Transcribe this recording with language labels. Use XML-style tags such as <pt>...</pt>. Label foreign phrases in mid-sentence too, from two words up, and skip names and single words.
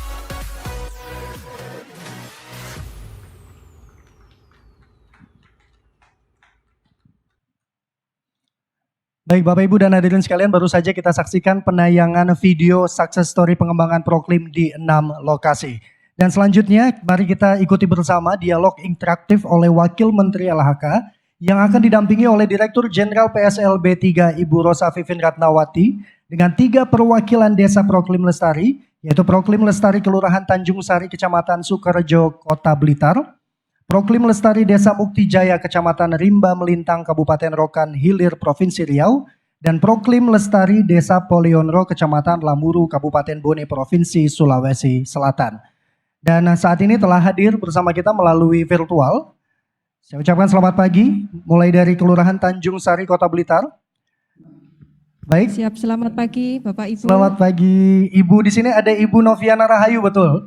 <id>Baik Bapak Ibu dan hadirin sekalian, baru saja kita saksikan penayangan video</id> <en>success story</en> <id>pengembangan Proklim di 6 lokasi. Dan selanjutnya mari kita ikuti bersama dialog interaktif oleh Wakil Menteri LHK yang akan didampingi oleh Direktur Jenderal PSLB 3 Ibu Rosa Vivin Ratnawati dengan 3 perwakilan Desa Proklim Lestari, yaitu Proklim Lestari Kelurahan Tanjung Sari Kecamatan Sukorejo Kota Blitar, Proklim Lestari Desa Mukti Jaya Kecamatan Rimba Melintang Kabupaten Rokan Hilir Provinsi Riau, dan Proklim Lestari Desa Polionro Kecamatan Lamuru Kabupaten Bone Provinsi Sulawesi Selatan. Dan saat ini telah hadir bersama kita melalui virtual. Saya ucapkan selamat pagi, mulai dari Kelurahan Tanjung Sari Kota Blitar. Baik. Siap, selamat pagi Bapak Ibu. Selamat pagi Ibu, di sini ada Ibu Noviana Rahayu, betul?</id>